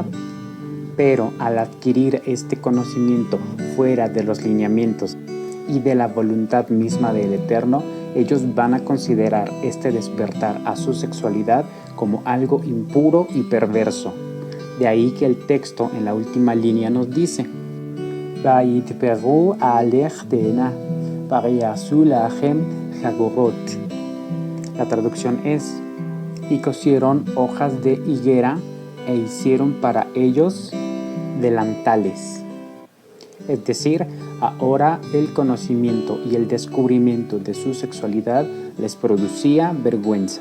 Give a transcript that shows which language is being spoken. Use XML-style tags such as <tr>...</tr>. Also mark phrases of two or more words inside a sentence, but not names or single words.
<es>Pero al adquirir este conocimiento fuera de los lineamientos y de la voluntad misma del Eterno, ellos van a considerar este despertar a su sexualidad como algo impuro y perverso. De ahí que el texto en la última línea nos dice:</es> <he>ויתפרו עלה תאנה, ויעשו להם חגרת.</he> <es>La traducción es: y cosieron hojas de higuera e hicieron para ellos delantales. Es decir, ahora el conocimiento y el descubrimiento de su sexualidad les producía vergüenza.</es>